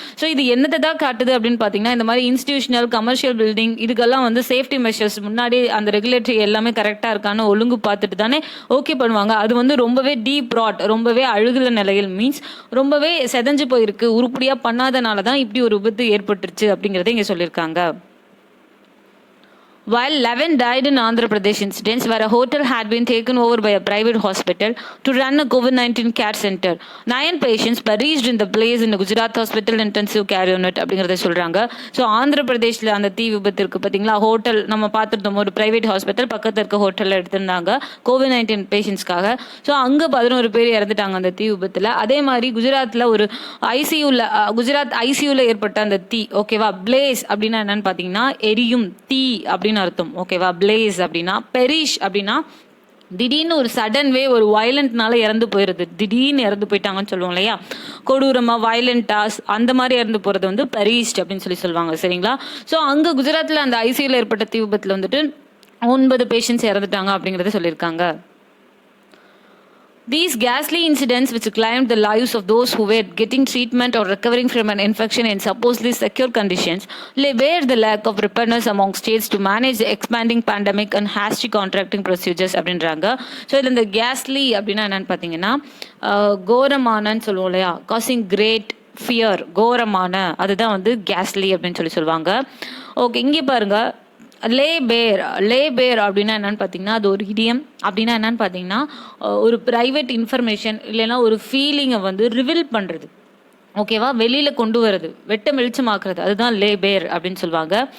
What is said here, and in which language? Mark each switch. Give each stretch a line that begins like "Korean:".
Tamil: So இது என்னத்தை தான் காட்டுது அப்படின்னு பார்த்தீங்கன்னா, இந்த மாதிரி இன்ஸ்டிடியூஷனல் கமர்ஷியல் பில்டிங் இதுக்கெல்லாம் வந்து சேஃப்டி மெஷர்ஸ் முன்னாடி அந்த ரெகுலேட்டரி எல்லாமே கரெக்டாக இருக்கான்னு ஒழுங்கு பார்த்துட்டு தானே ஓகே பண்ணுவாங்க. அது வந்து ரொம்பவே டீப் ராட், ரொம்பவே அழுகுல நிலையில், மீன்ஸ் ரொம்பவே செதஞ்சு போயிருக்கு, உருப்படியா பண்ணாதனால தான் இப்படி ஒரு விபத்து ஏற்பட்டுருச்சு அப்படிங்கறத இங்க சொல்லியிருக்காங்க.
English: While 11 died in Andhra Pradesh incidents where a hotel had been taken over by a private hospital to run a COVID-19 care center, 9 patients perished in the blaze in the Gujarat Hospital Intensive Care Unit
Tamil: அப்படிங்கறத சொல்றாங்க. So Andhra பிரதேஷ்ல அந்த தீ விபத்து இருக்கு பார்த்தீங்களா, hotel நம்ம பார்த்துருந்தோம், ஒரு பிரைவேட் ஹாஸ்பிட்டல் பக்கத்தில் இருக்க ஹோட்டலில் எடுத்திருந்தாங்க COVID-19 பேஷண்ட்ஸ்க்காக. ஸோ அங்கே 11 பேர் இறந்துட்டாங்க அந்த தீ விபத்தில். அதே மாதிரி குஜராத்தில் ஒரு குஜராத் ஐசியூல ஏற்பட்ட அந்த தீ, ஓகேவா? பிளேஸ் அப்படின்னா என்னன்னு பார்த்தீங்கன்னா எரியும் தீ அப்படின்னு அர்த்தம். ஓகேவா? பிளேஸ் அப்படின்னா, பெரிஷ் அப்படின்னா திடீர்னு ஒரு சடன் வே, ஒரு வயலண்ட்னால இறந்து போயிருது, திடீர்னு இறந்து போயிட்டாங்கன்னு சொல்லுவோம் இல்லையா, கொடூரமா வயலண்டா அந்த மாதிரி இறந்து போறது வந்து பெரிஷ்ட் அப்படின்னு சொல்லி சொல்லுவாங்க. சரிங்களா? ஸோ அங்க குஜராத்ல அந்த ஐசியூல ஏற்பட்ட தீ விபத்துல வந்துட்டு 9 பேஷண்ட்ஸ் இறந்துட்டாங்க அப்படிங்கறத சொல்லியிருக்காங்க.
English: These ghastly incidents, which claimed the lives of those who were getting treatment or recovering from an infection in supposedly secure conditions, bear the lack of preparedness among states to manage the expanding pandemic and hasty contracting procedures
Tamil: அப்படின்றாங்க. So இதில் இந்த கேஸ்லி அப்படின்னா என்னன்னு பார்த்தீங்கன்னா, கோரமானன்னு சொல்லுவோம் இல்லையா,
English: causing great fear,
Tamil: கோரமான, அதுதான் வந்து கேஸ்லி அப்படின்னு சொல்லி சொல்லுவாங்க. ஓகே, இங்கே பாருங்க, லே பேர் அப்படின்னா என்னன்னு பார்த்தீங்கன்னா, அது ஒரு இடியம். அப்படின்னா என்னன்னு பார்த்தீங்கன்னா, ஒரு ப்ரைவேட் இன்ஃபர்மேஷன் இல்லைன்னா ஒரு ஃபீலிங்கை வந்து ரிவீல் பண்ணுறது, ஓகேவா, வெளியில கொண்டு வரது, வெட்ட வெளிச்சமாக்குறது, அதுதான் லேபேர் அப்படின்னு சொல்லுவாங்க.